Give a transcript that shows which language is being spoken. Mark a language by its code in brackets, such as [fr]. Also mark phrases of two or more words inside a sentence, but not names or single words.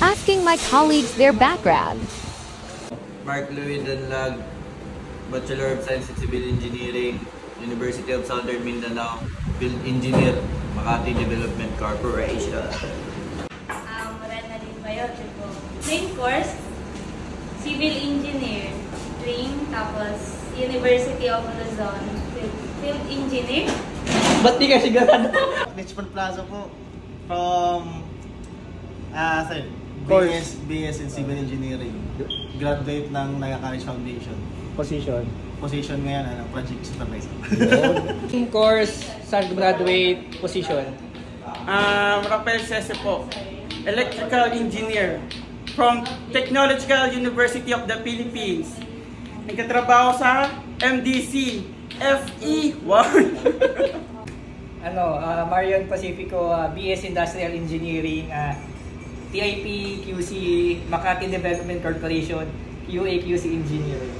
[en] asking my colleagues their background. Mark Louis Danlag, Bachelor of Science in Civil Engineering, University of Southern Mindanao, Field Engineer, Makati Development Corporation. Morena din Bayo, main course, Civil Engineer, tapos University of Luzon, Field Engineer. [tl] Ba't di ka sigurado? Richmond Plaza po, [en] from BS in Civil Engineering. [tl] Graduate ng Naga College Foundation. Position ngayon, [en] project supervisor. [tl] Course, saan graduate position? [en] Rafael Cese po, Electrical Engineer from Technological University of the Philippines. [tl] Nagkatrabaho sa MDC FE1. [en] Marion Pacifico, BS Industrial Engineering, TIP QC, Makati Development Corporation, QA QC Engineer.